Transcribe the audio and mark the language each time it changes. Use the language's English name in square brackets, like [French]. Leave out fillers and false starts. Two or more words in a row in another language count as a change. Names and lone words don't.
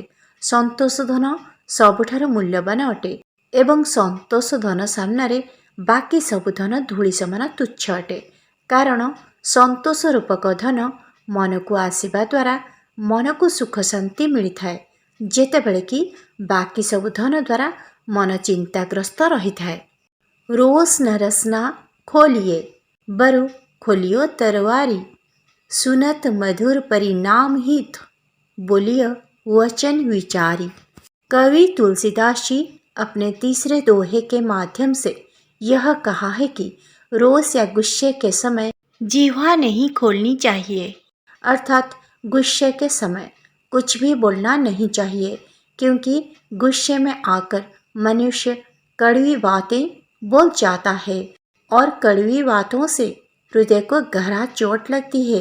[Odia] ସନ୍ତୋଷ ଧନ ସବୁଠାରୁ ମୂଲ୍ୟବାନ ଅଟେ ଏବଂ ସନ୍ତୋଷ ଧନ ସାମ୍ନାରେ ବାକି ସବୁ ଧନ ଧୂଳି ସମାନ ତୁଚ୍ଛ ଅଟେ। କାରଣ ସନ୍ତୋଷ ରୂପକ ଧନ ମନକୁ ଆସିବା ଦ୍ୱାରା ମନକୁ ସୁଖ ଶାନ୍ତି ମିଳିଥାଏ, ଯେତେବେଳେ କି ବାକି ସବୁ ଧନ ଦ୍ୱାରା ମନ ଚିନ୍ତାଗ୍ରସ୍ତ ରହିଥାଏ। [Hindi] रोस न रसना खोलिए बरु खोलियो तरवारी, सुनत मधुर परिणाम हित बोलिय वचन विचारी। कवि तुलसीदास जी अपने तीसरे दोहे के माध्यम से यह कहा है कि रोष या गुस्से के समय जीवा नहीं खोलनी चाहिए, अर्थात गुस्से के समय कुछ भी बोलना नहीं चाहिए, क्योंकि गुस्से में आकर मनुष्य कड़वी बातें बोल जाता है और कड़वी बातों से हृदय को गहरा चोट लगती है।